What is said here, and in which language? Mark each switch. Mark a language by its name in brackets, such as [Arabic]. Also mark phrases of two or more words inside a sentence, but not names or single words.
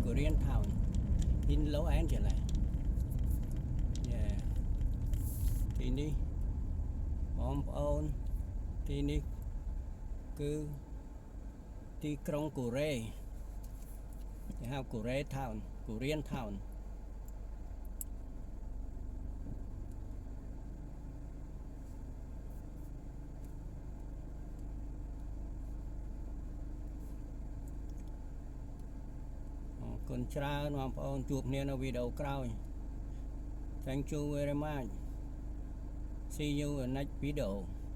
[English] Korean Town in Los Angeles yeah [Khmer] ទីនេះបងប្អូនទីនេះគឺទីក្រុងកូរ៉េគេហៅ Korea Town Korean Town គុណច្រើនបងប្អូនជួបគ្នានៅវីដេអូក្រោយ [English] Thank you very much See you in next video